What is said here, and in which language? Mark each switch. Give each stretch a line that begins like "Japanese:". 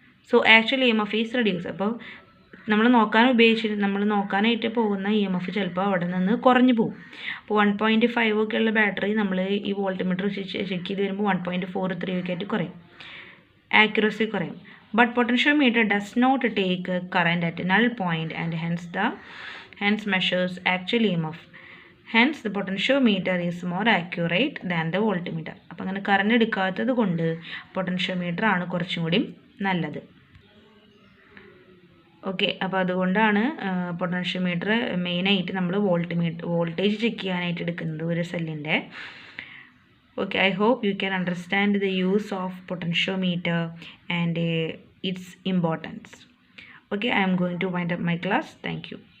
English: So actual EMF is reduce.
Malayalam: അപ്പോൾ നമ്മൾ നോക്കാനായിട്ട് പോകുന്ന EMF ചിലപ്പോൾ അവിടെ നിന്ന് കുറഞ്ഞു പോകും. അപ്പോൾ 1.5 ഒക്കെയുള്ള ബാറ്ററി നമ്മൾ ഈ വോൾട്ട് മീറ്റർ ചെക്ക് ചെയ്ത് വരുമ്പോൾ 1.43 ഒക്കെ ആയിട്ട് കുറയും, ആക്യുറസി കുറയും.
English: But potentiometer does not take current at null point and hence measures actual EMF. Hence the potentiometer is more accurate than the voltmeter.
Malayalam: അപ്പോൾ അങ്ങനെ കറണ്ട് എടുക്കാത്തത് കൊണ്ട് പൊട്ടൻഷ്യോമീറ്റർ ആണ് കുറച്ചും കൂടി നല്ലത്. ഓക്കെ, അപ്പോൾ അതുകൊണ്ടാണ് പൊട്ടൻഷ്യോമീറ്റർ മെയിനായിട്ട് നമ്മൾ വോൾട്ടേജ് ചെക്ക് ചെയ്യാനായിട്ട് എടുക്കുന്നത് ഒരു സെല്ലിൻ്റെ.
English: Okay, I hope you can understand the use of potentiometer and its importance. Okay, I am going to wind up my class. Thank you.